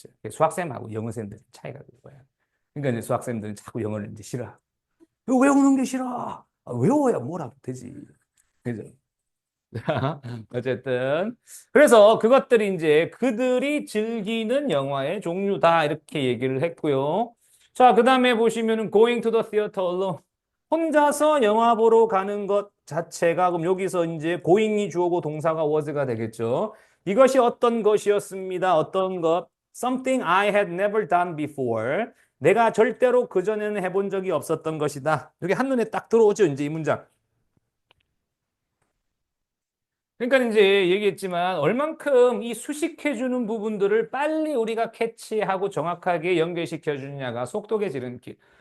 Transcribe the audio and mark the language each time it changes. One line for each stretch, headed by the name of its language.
Korean: 수학쌤하고 영어쌤들 차이가 그거야. 그러니까 이제 수학쌤들은 자꾸 영어를 이제 싫어. 이거 외우는 게 싫어. 아, 외워야 뭐라도 되지. 그죠? 어쨌든. 그래서 그것들이 이제 그들이 즐기는 영화의 종류다. 이렇게 얘기를 했고요. 자, 그 다음에 보시면은
English: going to the theater alone.
Korean: 혼자서 영화 보러 가는 것 자체가 그럼 여기서 이제 going이 주어고 동사가 was가 되겠죠. 이것이 어떤 것이었습니다. 어떤 것?
English: Something I had never done before.
Korean: 내가 절대로 그전에는 해본 적이 없었던 것이다. 이게 한눈에 딱 들어오죠. 이제 이 문장. 그러니까 이제 얘기했지만 얼만큼 이 수식해주는 부분들을 빨리 우리가 캐치하고 정확하게 연결시켜 주느냐가 속독의 지름길.